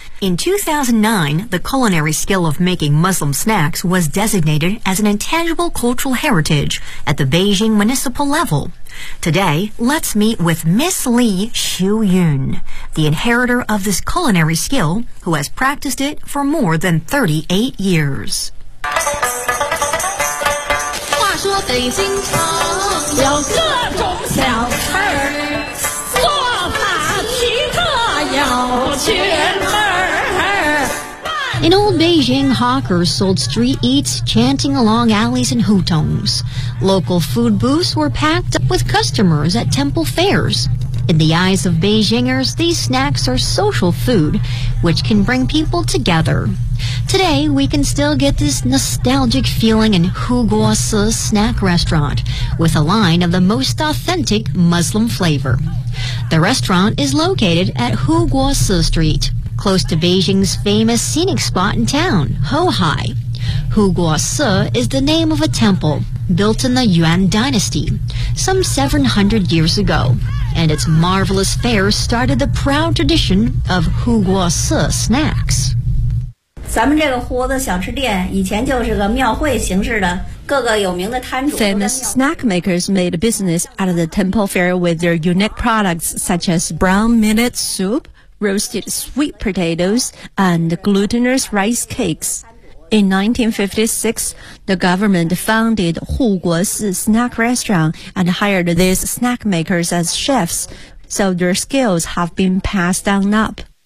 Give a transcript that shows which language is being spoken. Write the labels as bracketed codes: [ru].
[en] In 2009, the culinary skill of making Muslim snacks was designated as an intangible cultural heritage at the Beijing municipal level. Today, let's meet with Miss Li Xiuyun, the inheritor of this culinary skill, who has practiced it for more than 38 years. [zh] 话说北京城有各种小吃，做法奇特有趣。 [en] In old Beijing, hawkers sold street eats, chanting along alleys and hutongs. Local food booths were packed up with customers at temple fairs. In the eyes of Beijingers, these snacks are social food, which can bring people together. Today, we can still get this nostalgic feeling in Hu Guo Si snack restaurant, with a line of the most authentic Muslim flavor. The restaurant is located at Hu Guo Si Street. Close to Beijing's famous scenic spot in town, Hohai. Hu Guo Si is the name of a temple built in the Yuan Dynasty some 700 years ago, and its marvelous fare started the proud tradition of Hu Guo Si snacks. [zh] 咱们这个胡子小吃店以前就是个庙会形式的 [en] Famous snack makers made a business at the temple fair with their unique products such as brown millet soup,roasted sweet potatoes, and glutinous rice cakes. In 1956, the government founded Hu Guo Si Snack Restaurant and hired these snack makers as chefs, so their skills have been passed on up.